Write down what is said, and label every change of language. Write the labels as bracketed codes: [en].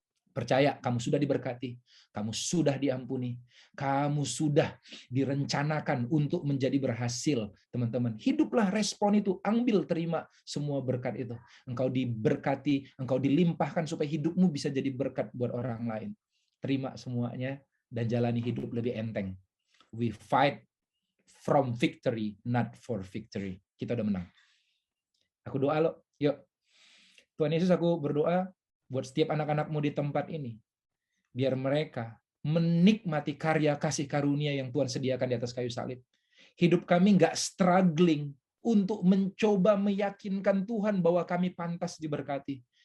[id] Percaya kamu sudah diberkati, kamu sudah diampuni, kamu sudah direncanakan untuk menjadi berhasil, teman-teman. Hiduplah respon itu, ambil, terima semua berkat itu. Engkau diberkati, engkau dilimpahkan supaya hidupmu bisa jadi berkat buat orang lain. Terima semuanya dan jalani hidup lebih enteng. [en] We fight from victory, not for victory. [id] Kita udah menang. Aku doa lo, yuk. Tuhan Yesus, aku berdoa buat setiap anak-anakmu di tempat ini. Biar mereka menikmati karya kasih karunia yang Tuhan sediakan di atas kayu salib. Hidup kami nggak struggling untuk mencoba meyakinkan Tuhan bahwa kami pantas diberkati.